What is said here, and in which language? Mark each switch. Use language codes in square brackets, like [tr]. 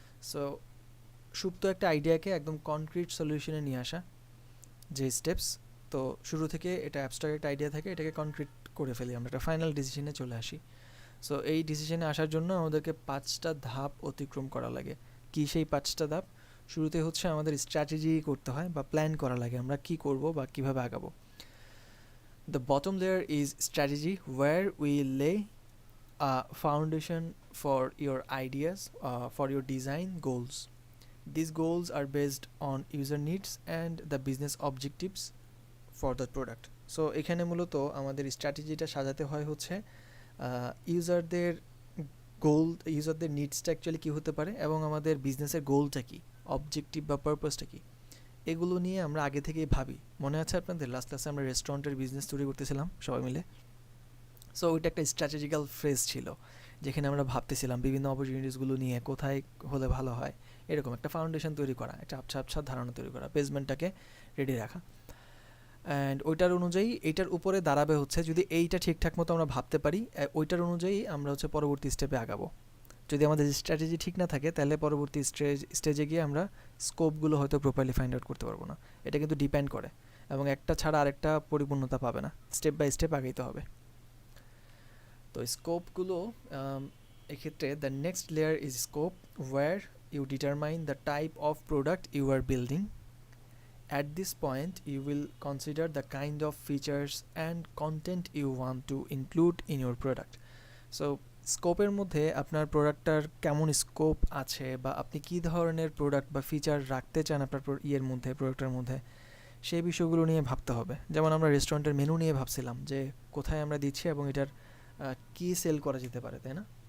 [bn] So সুপ্ত একটা আইডিয়াকে একদম কনক্রিট সলিউশনে নিয়ে আসা যে স্টেপস, তো শুরু থেকে এটা অ্যাবস্ট্রাক্ট একটা আইডিয়া থাকে, এটাকে কনক্রিট করে ফেলি আমরা, একটা ফাইনাল ডিসিশনে চলে আসি। সো এই ডিসিশনে আসার জন্য আমাদেরকে 5টা ধাপ অতিক্রম করা লাগে। কি সেই 5টা ধাপ? শুরুতে হচ্ছে আমাদের স্ট্র্যাটেজি করতে হয় বা প্ল্যান করা লাগে, আমরা কি করব বা কিভাবে আগাবো। [en] The bottom layer is strategy, where we lay a foundation for your ideas, for your design goals. These goals are based on user needs and the business objectives for the product. [bn] So এখানে মূলত আমাদের স্ট্র্যাটেজিটা সাজাতে হয় হচ্ছে ইউজারদের গোল, ইউজারদের নিডসটা actually কী হতে পারে এবং আমাদের বিজনেসের গোলটা কী, অবজেক্টিভ বা পারপাসটা কী, এগুলো নিয়ে আমরা আগে থেকেই ভাবি। মনে আছে আপনাদের লাস্ট ক্লাসে আমরা রেস্টুরেন্টের বিজনেস তৈরি করতেছিলাম সবাই মিলে? সো ওইটা একটা স্ট্র্যাটেজিক্যাল ফেজ ছিল, যেখানে আমরা ভাবতেছিলাম বিভিন্ন অপরচুনিটিসগুলো নিয়ে, কোথায় হলে ভালো হয়, এরকম একটা ফাউন্ডেশন তৈরি করা, একটা আবছা ধারণা তৈরি করা, বেসমেন্টটাকে রেডি রাখা। অ্যান্ড ওইটার অনুযায়ী এইটার উপরে দাঁড়াবে হচ্ছে, যদি এইটা ঠিকঠাক মতো আমরা ভাবতে পারি, ওইটার অনুযায়ী আমরা হচ্ছে পরবর্তী স্টেপে আগাবো। যদি আমাদের স্ট্র্যাটেজি ঠিক না থাকে, তাহলে পরবর্তী স্টেজে গিয়ে আমরা স্কোপগুলো হয়তো প্রপারলি ফাইন্ড আউট করতে পারবো না। এটা কিন্তু ডিপেন্ড করে, এবং একটা ছাড়া আরেকটা পরিপূর্ণতা পাবে না, স্টেপ বাই স্টেপ আগাইতে হবে। তো স্কোপগুলো এক্ষেত্রে [en] The next layer is scope, where you determine the type of product you are building. At this point, you will consider the kind of features and content you want to include in your product. [bn] So স্কোপের মধ্যে আপনার প্রোডাক্টটার কেমন scope আছে, বা আপনি কী ধরনের product বা feature রাখতে চান আপনার প্রোডাক্টের মধ্যে, সেই বিষয়গুলো নিয়ে ভাবতে হবে। যেমন আমরা রেস্টুরেন্টের মেনু নিয়ে ভাবছিলাম যে কোথায় আমরা দিচ্ছি এবং এটার কী সেল করা যেতে পারে, তাই না?